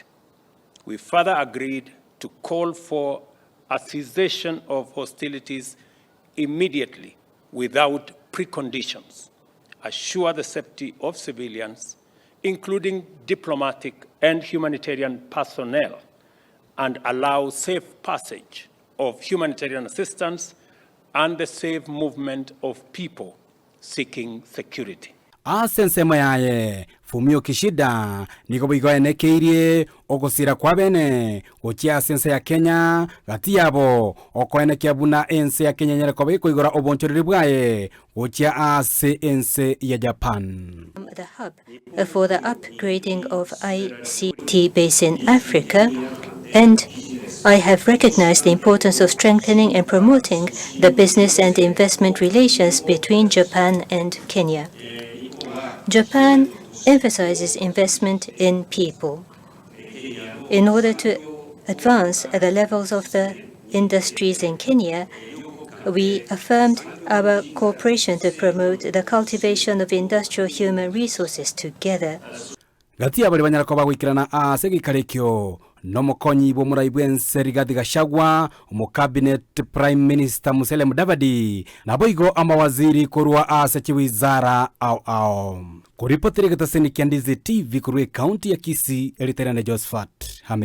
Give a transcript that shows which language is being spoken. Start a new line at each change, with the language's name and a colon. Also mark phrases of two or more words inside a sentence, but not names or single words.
English: We further agreed to call for a cessation of hostilities immediately without preconditions, assure the safety of civilians, including diplomatic and humanitarian personnel, and allow safe passage of humanitarian assistance and the safe movement of people seeking security.
Gusii: Asense mayaye Fumio Kishida niko bigo enekeirie ogosira kwa bene gochia sense ya Kenya gati yabo okoenekia buna ense ya Kenya nyareko biko igora obonchoreri bwaye gochia ase ense ya Japan.
English: The hub for the upgrading of ICT base in Africa, and I have recognized the importance of strengthening and promoting the business and investment relations between Japan and Kenya. Japan emphasizes investment in people. In order to advance the levels of the industries in Kenya, we affirmed our cooperation to promote the cultivation of industrial human resources together.
Gusii: Gati abali banyarako bagwikirana ase gikarekyo no mukonyi bo murai bwense Rigathi Gachagua mu cabinet Prime Minister Musalia Mudavadi na boigo amawaziri kurwa ase chiwizara au kuripotiri gataseni Ndizi TV kurwe county ya Kisii eliterana Josephat